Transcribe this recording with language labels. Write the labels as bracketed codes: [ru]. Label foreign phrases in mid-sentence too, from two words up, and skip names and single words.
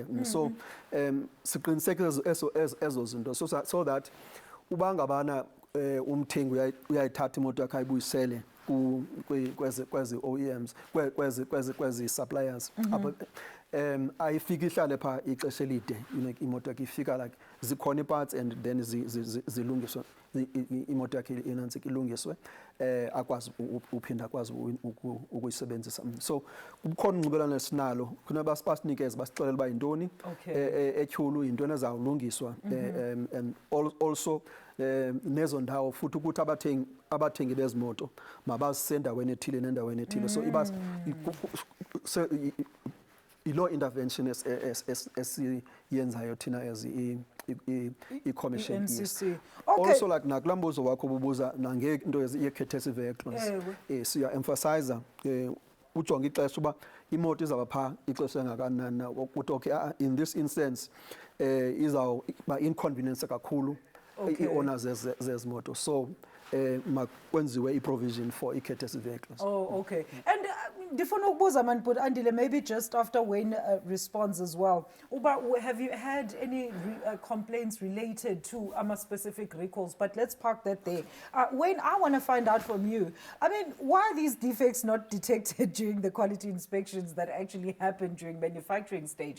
[xh] So siqinisekise ezo zinto [en] so that [xh] uba ngabana umthengi uyayithatha imoto yakhe ayibuyisele kwezi OEMs kwezi suppliers ayifika ihlale pha ixesha elide imoto yakhe ifika like zikhona iparts [en] and then [xh] zilungiswa imoto yakhe inantsika ilungiswe akwazi uphinda akwazi ukuyisebenzisa. So kukhona unxibelelwano esinalo kunaba basinikeze basixelela uba yintoni etyhulu yintoni ezawulungiswa [en] and also [xh] nezo ndawo futhi ukuthi abathengi bezimoto mabazisendaweni ethile nendaweni ethile. So ibas ilo intervention esiyenzayo thina as i-commission. NCC. [en] Also like [xh] nakulambuzo wakho ububuza nangento ye- [en] courtesy vehicles [xh] siya emphasize ujonga ixesha uba imoto izawuba phaa ixesha engakanani ukuthi [en] okay in this instance [xh] izawuba inconvenience kakhulu i-owners zezimoto, so makwenziwe [en] i-provision for i-courtesy vehicles. Oh, okay. And [xh] ndifuna ukubuza [en] man, but Andile, maybe just after Wayne responds as well. Uba, have you had any complaints related to specific recalls? But let's park that there. Wayne, I want to find out from you. I mean, why are these defects not detected during the quality inspections that actually happen during manufacturing stage?